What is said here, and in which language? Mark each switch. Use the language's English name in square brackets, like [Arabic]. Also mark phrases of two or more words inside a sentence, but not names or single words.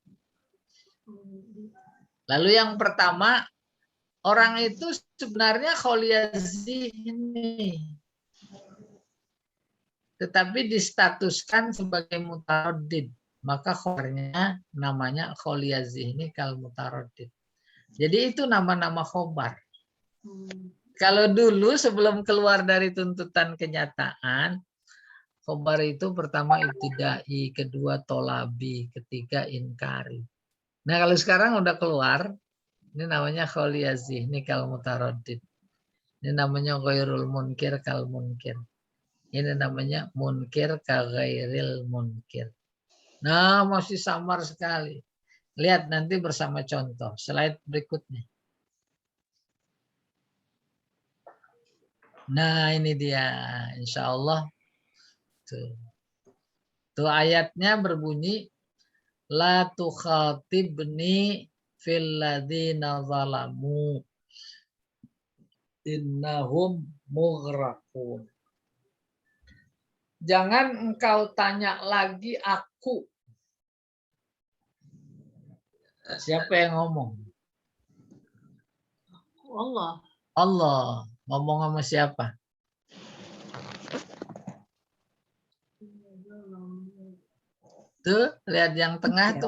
[Indonesian] Lalu yang pertama, orang itu sebenarnya [Arabic] خالي الذهن, [Indonesian] tetapi distatuskan sebagai mutaraddid, maka khobarnya namanya [Arabic] خالي الذهن كالمتردد. [Indonesian] Jadi itu nama-nama khobar. Kalau dulu sebelum keluar dari tuntutan kenyataan, khobar itu pertama ibtidai, kedua tolabi, ketiga inkari. Nah kalau sekarang udah keluar, ini namanya [Arabic] خالي الذهن كالمتردد. [Indonesian] Ini namanya [Arabic] غير المنكر كالمنكر. [Indonesian] Ini namanya [Arabic] منكر كغير المنكر. [Indonesian] Nah, masih samar sekali. Lihat nanti bersama contoh. Slide berikutnya. Nah, ini dia. [Arabic] إن شاء الله. [Indonesian] Tuh ayatnya berbunyi, [Arabic] لا تخاطبني في الذين ظلموا إنهم مغرقون. [Indonesian] Jangan engkau tanya lagi aku. Siapa yang ngomong? Allah. Allah. Ngomong sama siapa? Tuh, lihat yang tengah tuh